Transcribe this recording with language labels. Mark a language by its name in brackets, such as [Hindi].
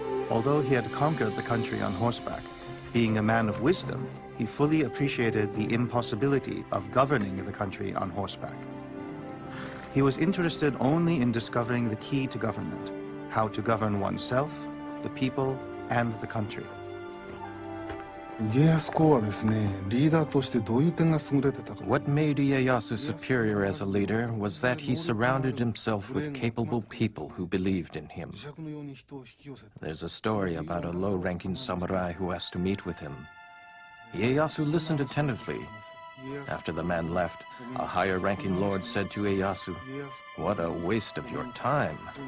[English] Although he had conquered the country on horseback, being a man of wisdom, he fully appreciated the impossibility of governing the country on horseback. He was interested only in discovering the key to government, how to govern oneself, the people, and the country. [Japanese] 家康公はですね、リーダーとしてどういう点が優れてたか。 [English] What made Ieyasu superior as a leader was that he surrounded himself with capable people who believed in him. There's a story about a low-ranking samurai who asked to meet with him. Ieyasu listened attentively. After the man left, a higher-ranking lord said to Ieyasu, "What a waste of your time."